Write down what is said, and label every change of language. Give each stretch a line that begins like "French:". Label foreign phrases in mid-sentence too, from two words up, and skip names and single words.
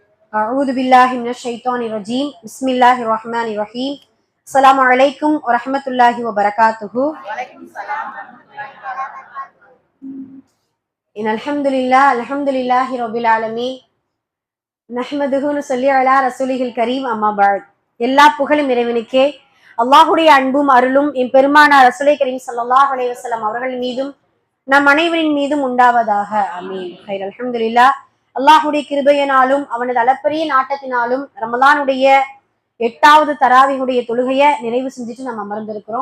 Arabic: أعوذ بالله من الشيطان الرجيم بسم الله الرحمن الرحيم السلام عليكم ورحمة الله وبركاته إن الحمد لله رب العالمين نحمده ونصلي على رسوله الكريم أما بعد
Tamil: எல்லா புகழும் இறைவனுக்கே அல்லாஹுடைய அன்பும் அருளும் எம்பெருமானார்
Arabic: رسول الكريم صلى الله عليه وسلم
Tamil: அவர்கள் மீதும் நம் அனைவரின் மீதும் உண்டாவதாக ஆமீன்.
Arabic: خير الحمد لله.
Tamil: அல்லாஹுடைய கிருபையினாலும் அவனது அளப்பரிய நாட்டத்தினாலும் ரமலானுடைய 8வது தராவியுடைய தொழுகையை நிறைவு செஞ்சுட்டு நம்ம அமர்ந்திருக்கிறோம்.